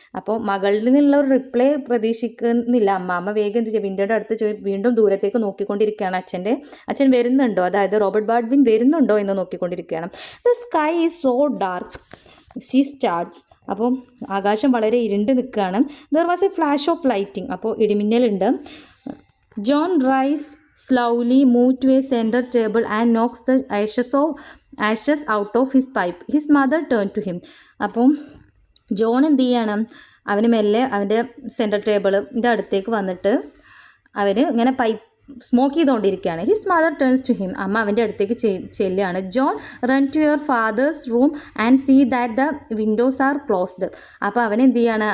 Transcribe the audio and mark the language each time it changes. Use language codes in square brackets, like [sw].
[ml] അപ്പോൾ മകളിൽ നിന്നുള്ള ഒരു റിപ്ലൈ പ്രതീക്ഷിക്കുന്നില്ല അമ്മ വേഗം എന്ത് ചെയ്യും? വിൻഡോയുടെ അടുത്ത് വീണ്ടും ദൂരത്തേക്ക് നോക്കിക്കൊണ്ടിരിക്കുകയാണ്. അച്ഛൻ വരുന്നുണ്ടോ, അതായത് റോബർട്ട് ബാൾഡ്വിൻ വരുന്നുണ്ടോ എന്ന് നോക്കിക്കൊണ്ടിരിക്കുകയാണ്. [en] The sky is so dark she starts. [ml] അപ്പോൾ ആകാശം വളരെ ഇരുണ്ട് നിൽക്കുകയാണ്. [en] There was a flash of lighting. [ml] അപ്പോൾ ഇടിമിന്നലുണ്ട്. [en] John Rice slowly moved to a center table and knocks the ashes out of his pipe. His mother turned to him. [ml] അപ്പോൾ John എന്ത് ചെയ്യണം? അവന് മെല്ലെ അവൻ്റെ സെൻറ്റർ ടേബിളിൻ്റെ അടുത്തേക്ക് വന്നിട്ട് അവന് ഇങ്ങനെ സ്മോക്ക് ചെയ്തുകൊണ്ടിരിക്കുകയാണ്. [en] His mother turns to him. [ml] അമ്മ അവൻ്റെ അടുത്തേക്ക് ചെല്ലുകയാണ്. [en] John run to your father's room and see that the windows are closed. [ml] അപ്പോൾ അവൻ എന്ത് ചെയ്യാണ്?